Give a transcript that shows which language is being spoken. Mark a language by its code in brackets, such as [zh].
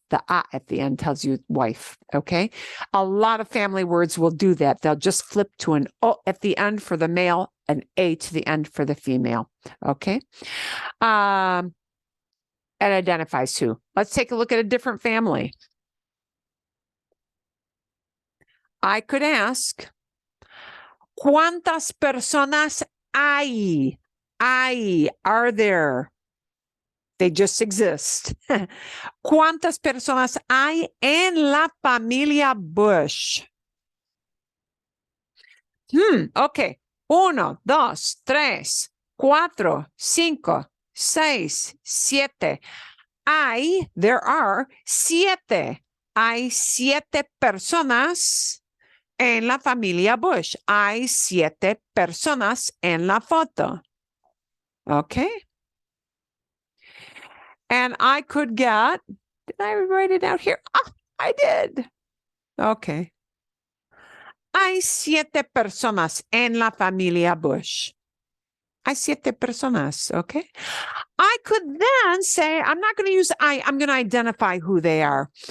[en] The A at the end tells you wife, okay? A lot of family words will do that. They'll just flip to an O at the end for the male, an A to the end for the female, okay? And identifies who. Let's take a look at a different family. I could ask, [es] ¿cuántas personas hay? [en] Are there? They just exist. [es] ¿Cuántas personas hay en la familia Bush? [en] Okay. 1, 2, 3, 4, 5, 6, 7. There are 7. [es] Hay 7 personas en la familia Bush. Hay 7 personas en la foto. Okay. [en] And I could get, did I write it out here? I did. Okay. [es] Hay 7 personas en la familia Bush. Hay 7 personas, okay? [en] I could then say, I'm not going to use I'm going to identify who they are.